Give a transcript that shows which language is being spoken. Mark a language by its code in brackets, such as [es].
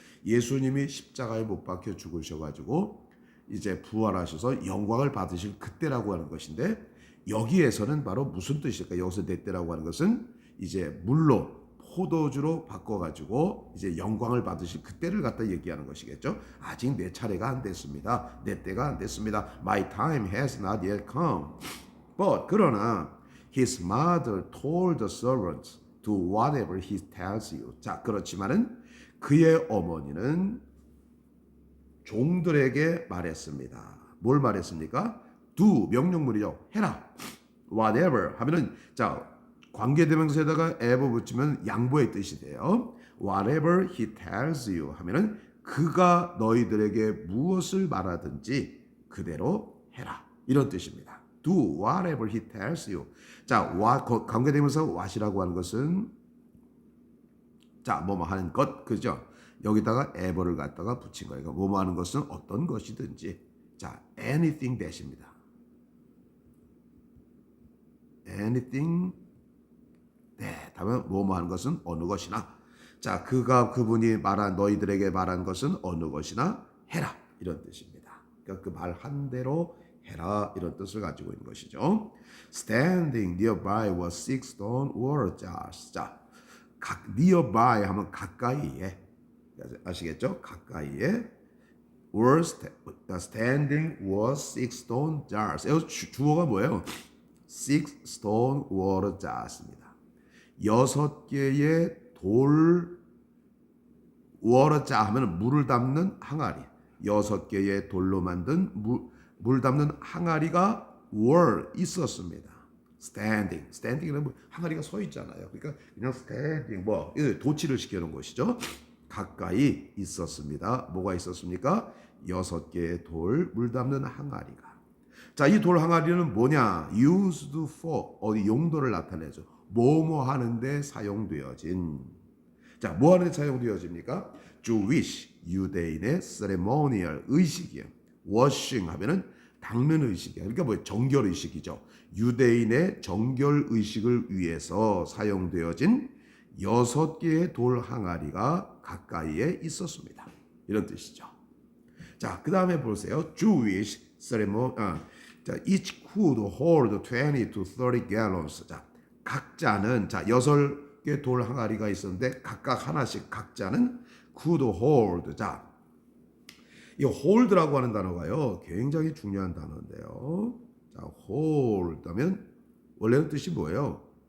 [ko] 예수님이 십자가에 못 박혀 죽으셔가지고 이제 부활하셔서 영광을 받으실 그때라고 하는 것인데 여기에서는 바로 무슨 뜻일까? 여기서 내 때라고 하는 것은 이제 물로 포도주로 바꿔가지고 이제 영광을 받으실 그때를 갖다 얘기하는 것이겠죠. 아직 내 차례가 안 됐습니다. 내 때가 안 됐습니다. [en] My time has not yet come. But [ko] 그러나 [en] his mother told the servants do whatever he tells you. [ko] 자, 그렇지만은 그의 어머니는 종들에게 말했습니다. 뭘 말했습니까? do 명령문이죠. 해라. whatever 하면은 자 관계대명사에다가 ever 붙이면 양보의 뜻이 돼요. [en] whatever he tells you [ko] 하면은 그가 너희들에게 무엇을 말하든지 그대로 해라. 이런 뜻입니다. [en] do whatever he tells you. [ko] 자, 관계대명사 what이라고 하는 것은 자, 뭐뭐 하는 것, 그죠? 여기다가 ever를 갖다가 붙인 거예요. 뭐뭐 하는 것은 어떤 것이든지. 자, anything that입니다. anything that 하면 뭐뭐 하는 것은 어느 것이나. 자, 그분이 말한 너희들에게 말한 것은 어느 것이나 해라. 이런 뜻입니다. 그러니까 그 말한 대로 해라. 이런 뜻을 가지고 있는 것이죠. [en] Standing nearby was 6 stone water jars. [ko] 자, nearby 하면 가까이에 아시겠죠? 가까이에 [en] was standing was 6 stone jars. [ko] 주어가 뭐예요? [en] 6 stone water jars입니다. [ko] 6개의 돌 water jar 하면 물을 담는 항아리. 6개의 돌로 만든 물 담는 항아리가 were 있었습니다. standing은 항아리가 서 있잖아요. 그러니까 그냥 standing 도치를 시켜놓은 것이죠. 가까이 있었습니다. 뭐가 있었습니까? 6개의 돌 물 담는 항아리가. 자, 이 돌 항아리는 뭐냐? used for 어디 용도를 나타내죠. 뭐뭐 하는데 사용되어진. 자, 뭐 하는데 사용되어집니까? Jewish 유대인의 ceremonial 의식이에요. washing 하면은 닦는 의식이에요. 그러니까 뭐 정결 의식이죠. 유대인의 정결 의식을 위해서 사용되어진 6개의 돌 항아리가 가까이에 있었습니다. 이런 뜻이죠. 자, 그 다음에 보세요. [en] Jewish ceremony. 자, each could hold 20 to 30 gallons. [ko] 자, 각자는 자 6개 돌 항아리가 있었는데 각각 하나씩 각자는 could hold. 자, 이 hold라고 하는 단어가요. 굉장히 중요한 단어인데요. 자, hold 하면 원래는 뜻이 뭐예요?